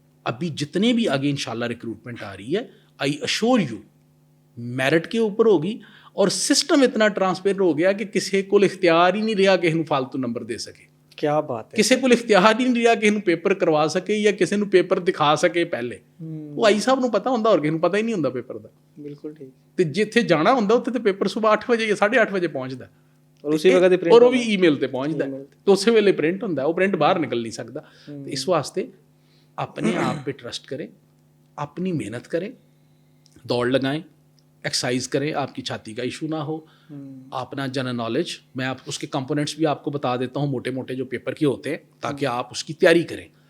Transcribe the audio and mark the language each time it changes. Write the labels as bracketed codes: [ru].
[ur] ابھی جتنے بھی آگے انشاءاللہ ریکروٹمنٹ آ رہی ہے, [en] I assure you [ur] میرٹ کے اوپر ہوگی, اور سسٹم اتنا ٹرانسپیرنٹ ہو گیا کہ کسی کو اختیار ہی نہیں رہا کہ انہوں فالتو نمبر دے سکے. کیا بات ہے. کسی کو اختیار ہی نہیں رہا کہ انہوں پیپر کروا سکے یا کسی نوں پیپر دکھا سکے. [pa] پہلے وہ آئی صاحب نوں پتہ ہوندا, اور کسی نوں پتہ ہی نہیں ہوندا پیپر دا. [ur] بالکل ٹھیک. [pa] تے جتھے جانا ہوندا اوتھے تے پیپر صبح 8 بجے یا 8:30 بجے پہنچدا, [ur] اور اسی وقت [pa] اور وہ بھی ای میل تے پہنچدا, تو اسی ویلے پرنٹ ہوندا, وہ پرنٹ باہر نکل نہیں سکدا. [ur] اس واسطے اپنے آپ پہ ٹرسٹ کریں, اپنی محنت کریں, دوڑ لگائیں, ایکسرسائز کریں, آپ کی چھاتی کا ایشو نہ ہو. اپنا جنرل نالج, میں آپ اس کے کمپوننٹس بھی آپ کو بتا دیتا ہوں, موٹے موٹے جو پیپر کے ہوتے ہیں, تاکہ آپ اس کی تیاری کریں.